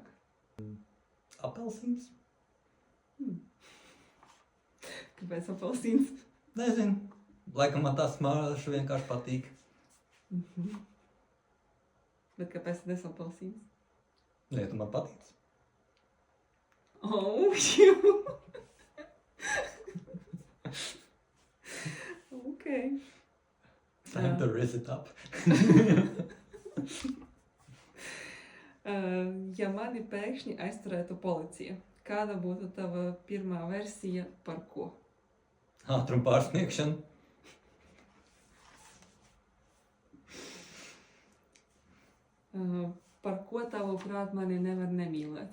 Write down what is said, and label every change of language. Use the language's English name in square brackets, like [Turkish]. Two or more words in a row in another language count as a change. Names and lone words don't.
[Latvian] Apelsīns? Kāpēc apelsīns? Nezinu. Laikam man tā smarža vienkārši patīk. Bet kāpēc tad es apelsīns? Nē, tu man patīc. Ok. [English] Time to raise it up. [Latvian] Ja mani pēkšņi aizturētu policija, kāda būtu tava pirmā versija par ko? Ātrumu pārsniegšana. Par ko tavuprāt mani nevar nemīlēt?